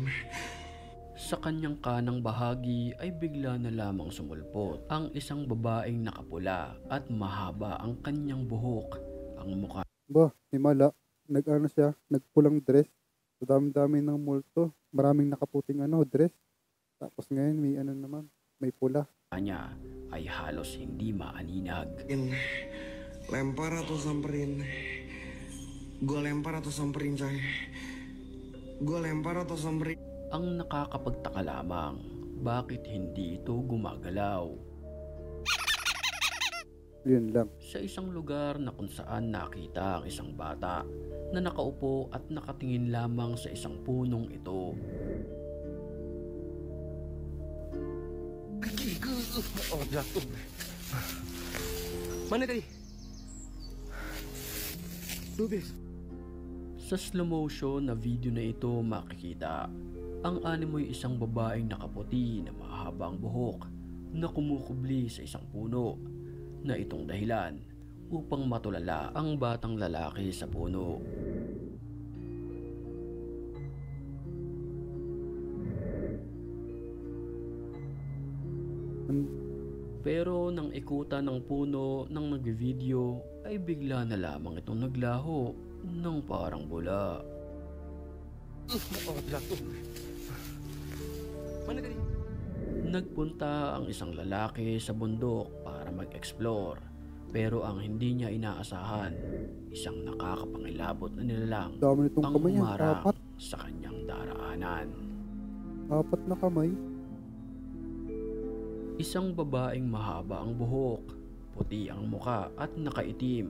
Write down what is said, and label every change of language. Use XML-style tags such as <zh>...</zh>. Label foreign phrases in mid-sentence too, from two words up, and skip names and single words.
<tl>Sa kanyang kanang bahagi ay bigla na lamang sumulpot ang isang babaeng nakapula at mahaba ang kanyang buhok. Ang mukha ba, himala. Nag-ano siya, nagpulang dress. Sa dami-dami ng multo. Maraming nakaputing dress. Tapos ngayon may naman, may pula. niya ay halos hindi maaninag.</tl> <id>Lempar atau samperin? Gue lempar atau samperin, coy? Gue lempar atau samperin?</id> <tl>Ang nakakapagtaka lamang, bakit hindi ito gumagalaw? Yun lang. Sa isang lugar na kung saan nakita ang isang bata na nakaupo at nakatingin lamang sa isang punong ito.</tl> <id>Oh, jatuh. Mana tadi? Lubis.</id> <tl>Sa</tl> <en>slow motion</en> <tl>na video na ito makikita, ang animoy isang babaeng nakaputi na mahabang buhok na kumukubli sa isang puno na itong dahilan upang matulala ang batang lalaki sa puno. Pero nang ikutan ng puno ng nagvideo ay bigla na lamang itong naglaho ng parang bula.</tl> <id>Oh, jatuh. Mana tadi?</id> <tl>Nagpunta ang isang lalaki sa bundok para mag-explore, pero ang hindi niya inaasahan, isang nakakapangilabot na nilalang Dami nitong ang kamay yan. umarang Apat. sa kanyang daraanan. Apat na kamay. Isang babaeng mahaba ang buhok, puti ang muka at nakaitim.</tl>